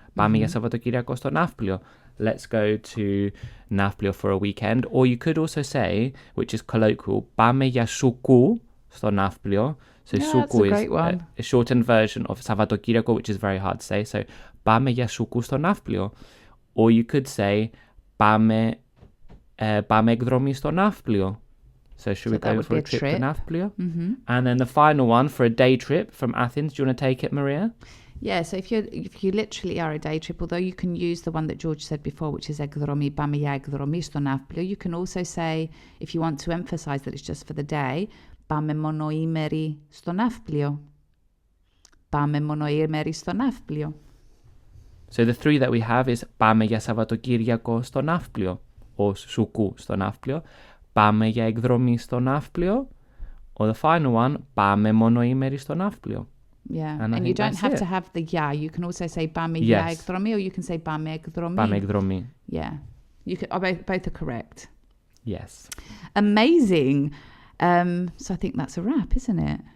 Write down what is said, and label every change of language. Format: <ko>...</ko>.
<el>Πάμε για Σαββατοκύριακο στο Ναύπλιο.</el> <en>Let's go to Náfplio for a weekend. Or you could also say, which is colloquial,</en> <el>Πάμε για Σουκού στο Náfplio.</el> <en>So Σουκού is a shortened version of Savvatokýriako, which is very hard to say.</en> <el>So Πάμε για Σουκού στο Náfplio.</el> <en>Or you could say</en> <el>Πάμε Εκδρομή στο Náfplio.</el> <en>So should we go for a trip to Nafplio? And then the final one for a day trip from Athens. Do you want to take it, Maria? Yeah, so if you literally are a day trip, although you can use the one that George said before, which is Ekdromí,</en> <el>Πάμε για Εκδρομή στο Ναύπλιο,</el> <en>you can also say, if you want to emphasize that it's just for the day,</en> <el>Πάμε Μονοήμερη στο Ναύπλιο. Πάμε Μονοήμερη στο Ναύπλιο.</el> <en>So the 3 that we have is</en> <el>Πάμε για Σαββατοκύριακο στο Ναύπλιο,</el> <en>or</en> <el>Σουκού στο Ναύπλιο. Πάμε για εκδρομή στο Ναύπλιο.</el> <en>Or the final one,</en> <el>Πάμε Μονοήμερη στο Ναύπλιο.</el> <en>Yeah, and you don't have to have the ya. You can also say</en> <el>Πάμε για εκδρομή,</el> <en>or you can say</en> <el>Πάμε εκδρομή. Πάμε εκδρομή.</el> <en>Yeah, you can. Both are correct. Yes. Amazing. So I think that's a wrap, isn't it?</en>